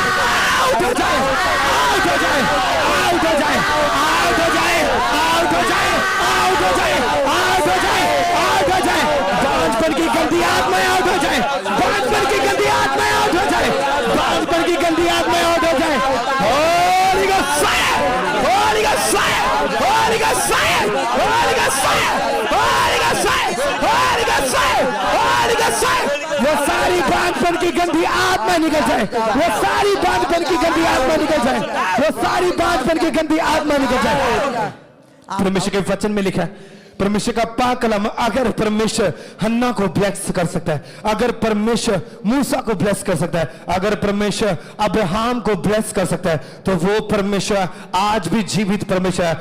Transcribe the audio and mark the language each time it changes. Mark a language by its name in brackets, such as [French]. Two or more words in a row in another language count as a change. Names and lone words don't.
[Hindi] आउट हो जाए, आउट हो जाए, आउट हो जाए, आउट हो जाए, आउट हो जाए, आउट हो जाए, आउट हो जाए, आउट हो जाए। बांझपन की गंदी आत्माएं आउट हो जाए, बांझपन की गंदी आत्माएं आउट हो जाए, बांझपन की गंदी आत्माएं आउट हो जाए। [English] Holy Ghost fire, Holy Ghost fire, Holy Ghost fire, Holy Ghost fire, Holy Ghost fire, Holy Ghost fire, Holy Ghost fire. [Hindi] वो सारी बांझपन की गंदी आत्मा निकल जाए, वो सारी बांझपन की गंदी आत्मा निकल जाए, वो सारी बांझपन की गंदी आत्मा निकल जाए। परमेश्वर के वचन में लिखा है, परमेश्वर का पाक कलम, अगर परमेश्वर हन्ना को ब्लेस कर सकता है, अगर परमेश्वर मूसा को ब्लेस कर सकता है, अगर परमेश्वर अब्राहम को ब्लेस कर सकता है, तो वो परमेश्वर आज भी जीवित परमेश्वर है।